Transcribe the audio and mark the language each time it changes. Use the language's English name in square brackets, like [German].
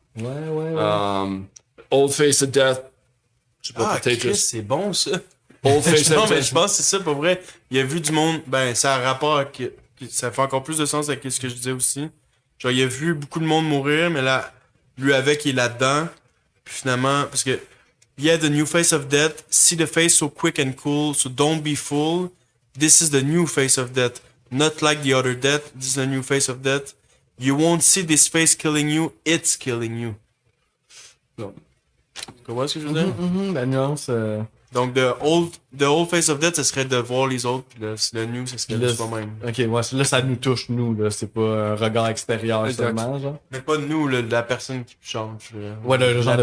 [French] Ouais. [English] Old face of death. [French] Je sais pas, Ah, peut-être Chris, juste c'est bon, ça. [English] old face [French] Non, [English] of [French] mais [English] death. [French] je pense que c'est ça, pour vrai. Il a vu du monde, ben, ça a rapport avec, ça fait encore plus de sens avec ce que je disais aussi. Genre, il a vu beaucoup de monde mourir, mais là, lui avec, il est là-dedans. Puis finalement, parce que, [English] yeah, the new face of death, see the face so quick and cool, so don't be fooled. This is the new face of death. Not like the other death, this is the new face of death. You won't see this face killing you, it's killing you. [French] Non. Tu comprends ce que je veux dire? La nuance. Donc, [English] the old face of death, [French] ce serait de voir les autres, puis le new, ce serait de soi-même. Ok, ouais, là, ça nous touche, nous, là. C'est pas un regard extérieur Exact. seulement, genre. Mais pas nous, la personne qui change. Ouais, le genre de